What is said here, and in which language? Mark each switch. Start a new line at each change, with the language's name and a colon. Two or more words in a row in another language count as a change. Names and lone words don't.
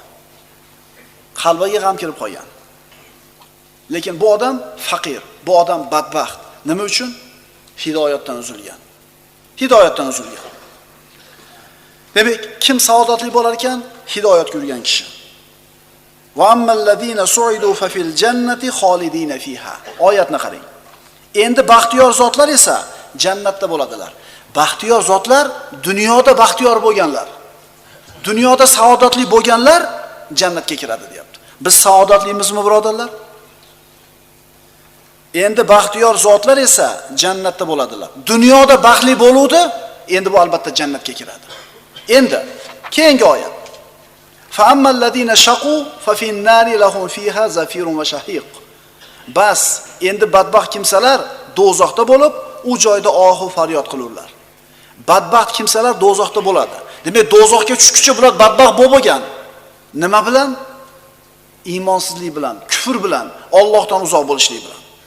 Uzbek: Qalbiga g'am kirib qolgan. Lekin bu odam faqir, bu odam badbaxt. Nima uchun? Hidoyatdan uzilgan. Hidoyatdan uzilgan. Demak, kim saodatli bo'lar ekan? Hidoyat ko'rgan kishi.
Arabic: وأما الذين سعدوا ففي الجنة خالدين فيها.
Uzbek: Oyatni qarang. Endi baxtiyor zotlar esa jannatda bo'ladilar. Baxtiyor zotlar dunyoda baxtiyor bo'lganlar. Dunyoda saodatli bo'lganlar jannatga kiradi deyapti. Biz saodatlimizmi, birodarlar? Endi baxtiyor zotlar esa jannatda bo'ladilar. Dunyoda baxtli bo'luvdi, endi bu albatta jannatga kiradi. Endi keyingi oyat.
Arabic: فأما الذين شقوا ففي النار لهم فيها زفير وشهيق.
Uzbek: Bas, endi badbaxt kimsalar do'zaxda bo'lib, u joyda ohu faryod qilurlar. Badbaxt kimsalar do'zaxda bo'ladi. Demak, do'zaxga tushguncha bular badbaxt bo'lmagan. Nima bilan? Iymonsizlik bilan, kufr bilan, Allohdan uzoq bo'lishlik bilan.